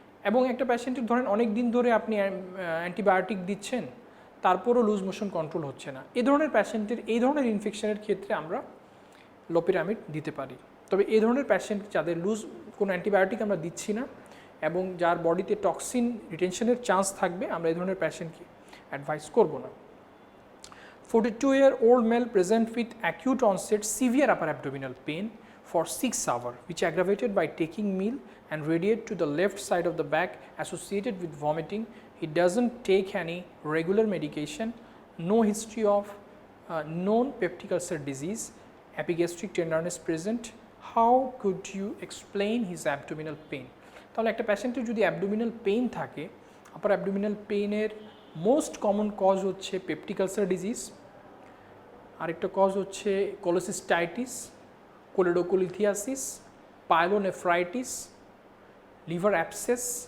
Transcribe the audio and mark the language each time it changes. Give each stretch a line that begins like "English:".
Bangla: এবং একটা প্যাশেন্টের ধরেন অনেক দিন ধরে আপনি অ্যান্টিবায়োটিক দিচ্ছেন, তারপরও লুজ মোশন কন্ট্রোল হচ্ছে না, এই ধরনের ইনফেকশনের ক্ষেত্রে আমরা লপিরামিড দিতে পারি। তবে এই ধরনের প্যাশেন্ট যাদের কোনো অ্যান্টিবায়োটিক আমরা দিচ্ছি না এবং যার বডিতে টক্সিন রিটেনশনের চান্স থাকবে, আমরা এই ধরনের প্যাশেন্টকে অ্যাডভাইস করব না।
English: 42-year-old male present with acute onset severe upper abdominal pain for 6 hours, which aggravated by taking meal and radiate to the left side of the back associated with vomiting. He doesn't take any regular medication, no history of known peptic ulcer disease, epigastric tenderness present. How could you explain his abdominal pain?
Bangla: তাহলে একটা প্যাশেন্টের যদি abdominal pain থাকে, upper abdominal পেইনের most common cause হচ্ছে peptic ulcer disease, আরেকটা cause হচ্ছে কোলোসিস্টাইটিস, কোলিডোকোলিথিয়াসিস, pyelonephritis, liver abscess,